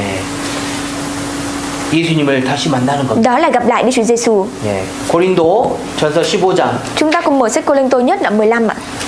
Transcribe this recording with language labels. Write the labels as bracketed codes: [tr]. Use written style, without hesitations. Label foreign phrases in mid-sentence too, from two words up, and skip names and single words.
[ko] 예수님을 다시 만나는 겁니다. [vi] Đó là gặp lại Đức Chúa Giêsu. [ko] 고린도 전서 15장 [vi] Chúng ta cùng mở sách Cô-linh-tô nhất đoạn 15 ạ.